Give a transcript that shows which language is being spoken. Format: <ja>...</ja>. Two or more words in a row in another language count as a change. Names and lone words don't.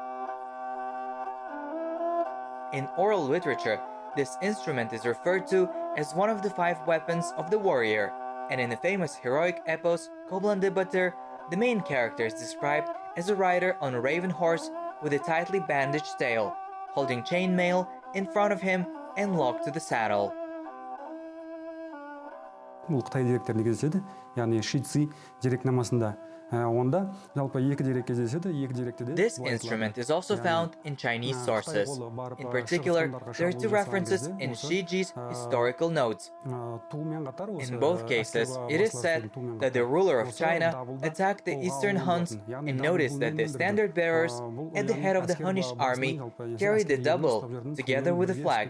<en>In oral literature, this instrument is referred to as one of the 5 weapons of the warrior, and in the famous heroic epos Koblan the Batır, the main character is described as a rider on a raven horse with a tightly bandaged tail, holding chainmail in front of him and locked to the saddle.</en> <kk>Бұл Қытай деректерінде кездеседі, яғни Шици дерекнамасында. Онда жалпы 2 дерек кездеседі, 2 деректе де.</kk> <en>This instrument is also found in Chinese sources. In particular, there are 2 references in Shiji's historical notes. In both cases, it is said that the ruler of China attacked the eastern Huns and noticed that the standard bearers at the head of the Hunnish army carried the double together with the flag.</en>